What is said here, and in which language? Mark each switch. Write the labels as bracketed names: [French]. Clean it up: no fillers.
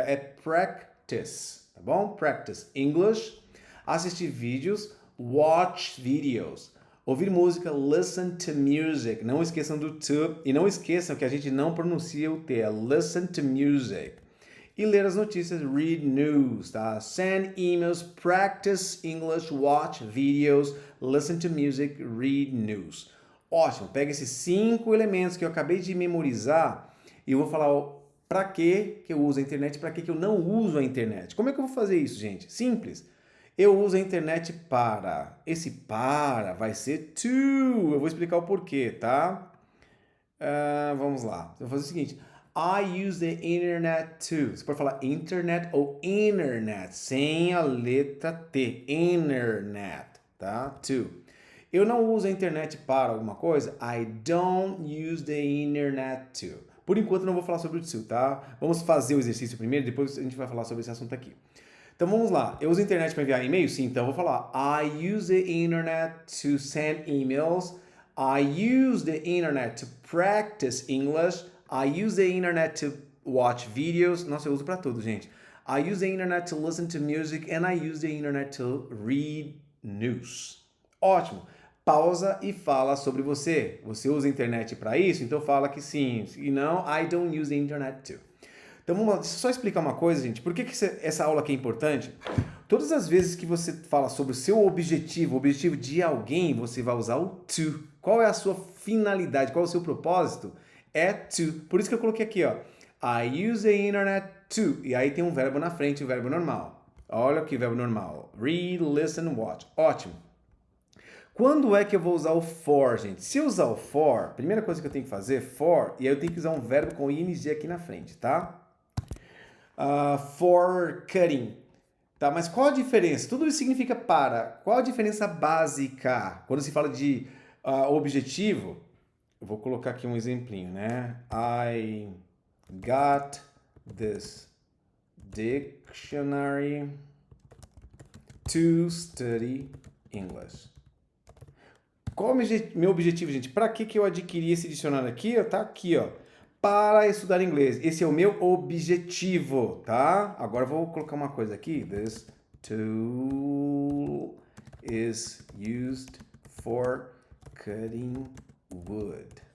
[Portuguese] É practice, tá bom? [English] Practice English. [Portuguese] Assistir vídeos, [English] watch videos. [Portuguese] Ouvir música, [English] listen to music. [Portuguese] Não esqueçam do to. E não esqueçam que a gente não pronuncia o T. É [English] listen to music. [Portuguese] E ler as notícias, [English] read news, [Portuguese] tá? [English] Send emails, practice English, watch videos, listen to music, read news. [Portuguese] Ótimo, pega esses 5 elementos que eu acabei de memorizar e eu vou falar para que eu uso a internet e para que eu não uso a internet. Como é que eu vou fazer isso, gente? Simples. Eu uso a internet para. Esse para vai ser to. Eu vou explicar o porquê, tá? Vamos lá. Eu vou fazer o seguinte. [English] I use the internet to. [Portuguese] Você pode falar internet ou internet, sem a letra T. Internet, tá? To. Eu não uso a internet para alguma coisa. [English] I don't use the internet to. [Portuguese] Por enquanto eu não vou falar sobre o to, tá? Vamos fazer o exercício primeiro, depois a gente vai falar sobre esse assunto aqui. Então vamos lá. Eu uso a internet para enviar e-mail? Sim, então eu vou falar [English] I use the internet to send emails. I use the internet to practice English. I use the internet to watch videos. [Portuguese] Nossa, eu uso para tudo, gente. [English] I use the internet to listen to music and I use the internet to read news. [Portuguese] Ótimo. Pausa e fala sobre você. Você usa a internet para isso? Então fala que sim. E não, [English] I don't use the internet to. [Portuguese] Então vamos lá, deixa eu só explicar uma coisa, gente. Por que essa aula aqui é importante? Todas as vezes que você fala sobre o seu objetivo, o objetivo de alguém, você vai usar o to. Qual é a sua finalidade? Qual é o seu propósito? É to. Por isso que eu coloquei aqui, ó. [English] I use the internet to. [Portuguese] E aí tem um verbo na frente, o verbo normal. Olha aqui o verbo normal. Read, listen, watch. Ótimo. Quando é que eu vou usar o for, gente? Se eu usar o for, a primeira coisa que eu tenho que fazer é for, e aí eu tenho que usar um verbo com ing aqui na frente, tá? [English] For cutting. [Portuguese] Tá, mas qual a diferença? Tudo isso significa para. Qual a diferença básica? Quando se fala de objetivo, eu vou colocar aqui um exemplinho, né? [English] I got this dictionary to study English. [Portuguese] Qual é o meu objetivo, gente? Para que eu adquiri esse dicionário aqui? Tá aqui, ó. Para estudar inglês. Esse é o meu objetivo, tá? Agora eu vou colocar uma coisa aqui. [English] This tool is used for cutting wood.